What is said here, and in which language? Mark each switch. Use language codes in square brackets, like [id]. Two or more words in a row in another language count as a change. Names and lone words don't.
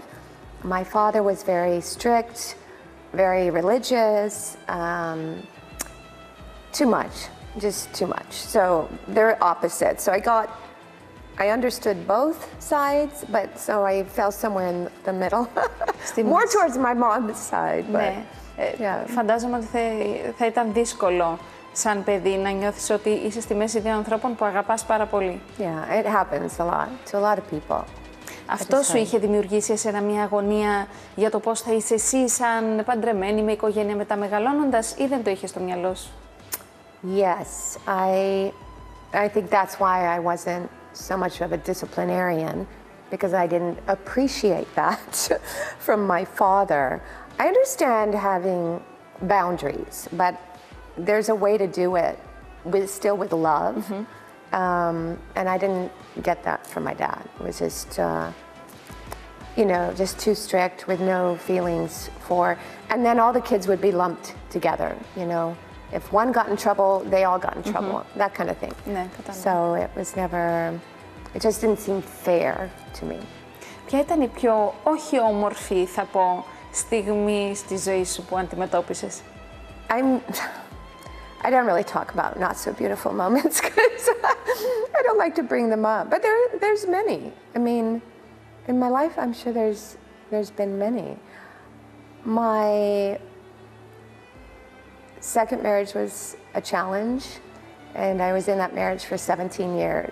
[en] My father was very strict, very religious, too much, just too much. So they're opposites. So I understood both sides, but so I fell somewhere in the middle. More towards my mom's side. But, [el] ναι. [en] yeah. [el] Φαντάζομαι ότι θα ήταν δύσκολο σαν παιδί να νιώθεις ότι είσαι στη μέση δύο ανθρώπων που αγαπάς πάρα πολύ. [en] Yeah, it happens a lot to a lot of people. [el] Αυτό σου είχε δημιουργήσει εσένα μια αγωνία για το πώς θα είσαι εσύ σαν παντρεμένη με οικογένεια μεταμεγαλώνοντας ή δεν το είχες στο μυαλό σου? [en] Yes, I think that's why I wasn't so much of a disciplinarian, because I didn't appreciate that from my father. I understand having boundaries, but there's a way to do it still with love. And I didn't get that from my dad. It was just, you know, just too strict with no feelings for, and then all the kids would be lumped together, you know. If one got in trouble, they all got in trouble, that kind of thing. [el] Ναι, [en] So it was never, it just didn't seem fair to me. [el] Ποια ήταν η πιο όχι όμορφη, θα πω, στιγμή στη ζωή σου που αντιμετώπισες? [en] I don't really talk about not so beautiful moments because I don't like to bring them up. But there's many. I mean, in my life, I'm sure there's been many. My second marriage was a challenge, and I was in that marriage for 17 years.